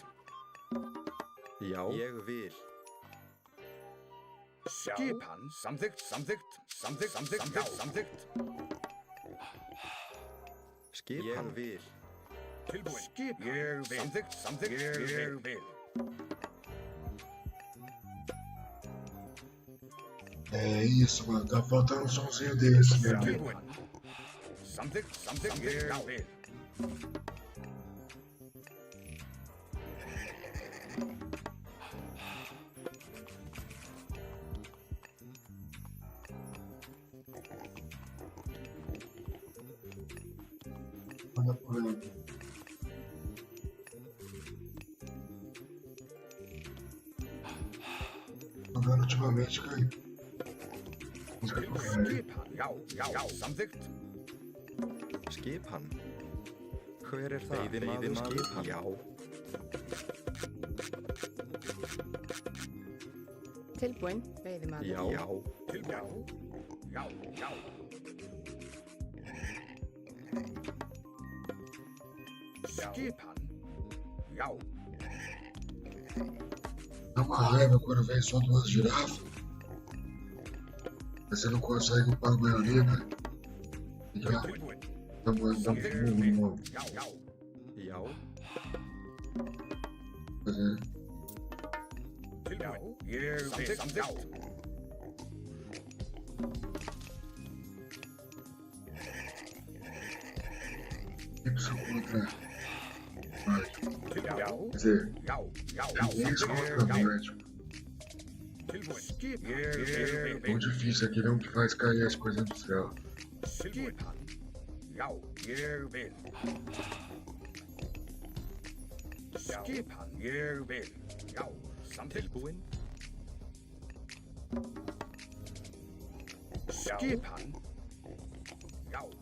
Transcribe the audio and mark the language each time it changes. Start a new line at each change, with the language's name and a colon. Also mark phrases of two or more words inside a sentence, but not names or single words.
Icelandic: Já. Ég vil. Skipan. Samþykkt. Samþykkt. Já. Samþykkt. Skipan. Ég vil. Tilbúin. Skipan. Ég vil. Samþykkt. Ég vil.
Portuguese: É isso, mano. Tá faltando um somzinho desse, meu amigo.
Icelandic: Tilbúin. Samþykkt. Já vel.
Portuguese: Manda por aí. Jogando ultimamente, cara. Música por aí.
Icelandic: Já. Samþykkt. Skipan. Hver það? Veiðimaður. Skipan. Já. Tilbúin, veiðimaður. Já. Tilbúin. Já. Skipan. Já.
Portuguese: Dá uma raiva quando vem só duas girafas. Você não consegue upar a maioria, cara.
Icelandic: Já. Tilbúin.
Portuguese: Dá um
Icelandic: Já. Já.
Portuguese: fazer.
Icelandic: Tilbúin. Ég vil. Samþykkt.
Portuguese: Y contra.
Icelandic: Já.
Portuguese: Quer dizer,
Icelandic: Já.
Portuguese: X contra Atlético.
Icelandic: Tilbúin. Ég vil.
Portuguese: O difícil aqui não que faz cair as coisas do céu.
Icelandic: Skipan. Já. Ég vil. Skipan. Ég vil. Já. Samþykkt. Tilbúin. Skipan. Já.